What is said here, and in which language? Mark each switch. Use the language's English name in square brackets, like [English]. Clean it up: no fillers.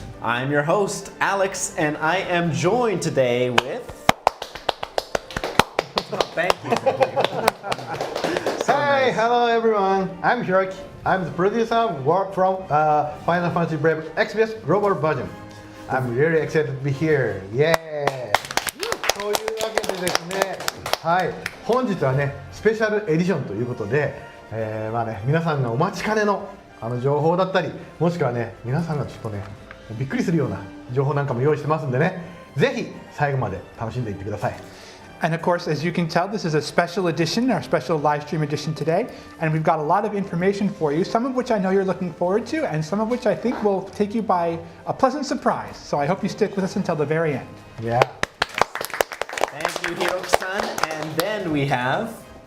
[English] I'm your host, Alex, and I am joined today with... Thank you. Hi, hello everyone. I'm Hiroki. I'm the producer of work from Final Fantasy Brave Exvius Global Version. I'm really excited to be here. Yeah! [Japanese] というわけでですね、はい、本日はね、スペシャルエディションということで、皆さんがお待ちかねの情報だったり、もしくはね、皆さんがちょっとね、びっくりするような情報なんかも用意してますんでね、ぜひ最後まで楽しんでいってください。 [English] And of course, as you can tell, this is a special edition, our special live stream edition today, and we've got a lot of information for you, some of which I know you're looking forward to, and some of which I think will take you by a pleasant surprise. So I hope you stick with us until the very end. Yeah. Thank you, Hiroki-san. And then we have...